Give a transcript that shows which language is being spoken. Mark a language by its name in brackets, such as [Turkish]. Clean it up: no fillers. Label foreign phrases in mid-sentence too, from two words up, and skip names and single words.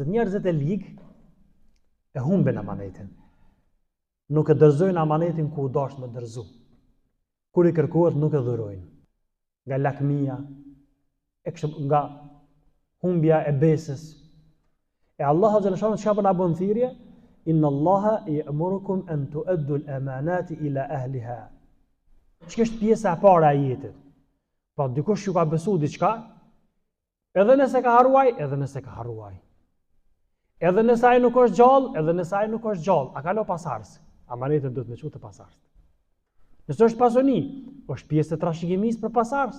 [Albanian] Njerëzit e ligë e humben amanetin. Nuk e dorëzojnë amanetin ku u dash me dorëzu. Kur i kërkohet nuk e dhurojnë. Nga lakmia, nga humbja e besës. E Allahu xhaleshanu çka po na bën thirrje? [Arabic] إن الله يأمركم أن تؤدوا الأمانات إلى أهلها. [Albanian] Çka është pjesa e parë e ajetit? Po dikush ju ka besu diçka, edhe nëse ka harruaj, edhe nëse ka harruaj. Edhe nëse ai nuk është gjallë, edhe nëse ai nuk është gjallë, a ka lo pasardhës. Amanetin duhet me çu të pasardhës. Nëse është pasuni, është pjesë e trashëgimisë për pasardhës.